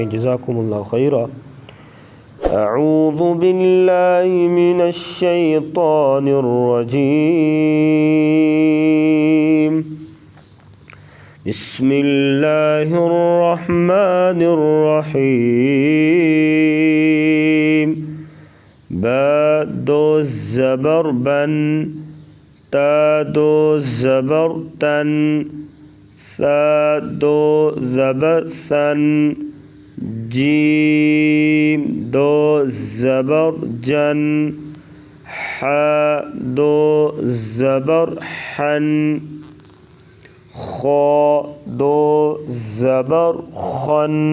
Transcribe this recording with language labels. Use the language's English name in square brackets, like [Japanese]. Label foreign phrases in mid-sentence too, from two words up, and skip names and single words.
[Arabic] جزاکم اللہ خیرا۔ اعوذ باللہ من الشیطان الرجیم، بسم اللہ الرحمن الرحیم۔ [Urdu] با دو زبر بن، تا دو زبر تن، ثا دو زبر ثن، جیم دو زبر جن، ح دو زبر حن، خا دو زبر خن،